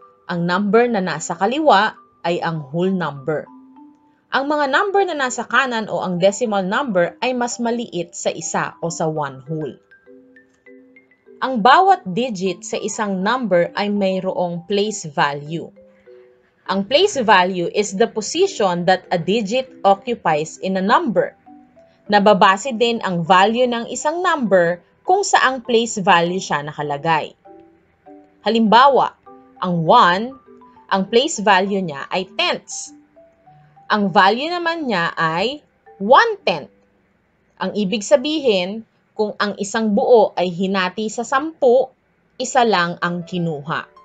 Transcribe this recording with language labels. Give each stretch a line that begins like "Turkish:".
Filipino: Ang number na nasa kaliwa ay ang whole number. Ang mga number na nasa kanan o ang decimal number ay mas maliit sa isa o sa one whole. Ang bawat digit sa isang number ay mayroong place value.
English: Ang place value is the position that a digit occupies in a number.
Filipino: Nababase din ang value ng isang number kung saang place value siya nakalagay. Halimbawa, ang 1, ang place value niya ay tenths. Ang value naman niya ay 1/10. Ang ibig sabihin, kung ang isang buo ay hinati sa 10, isa lang ang kinuha.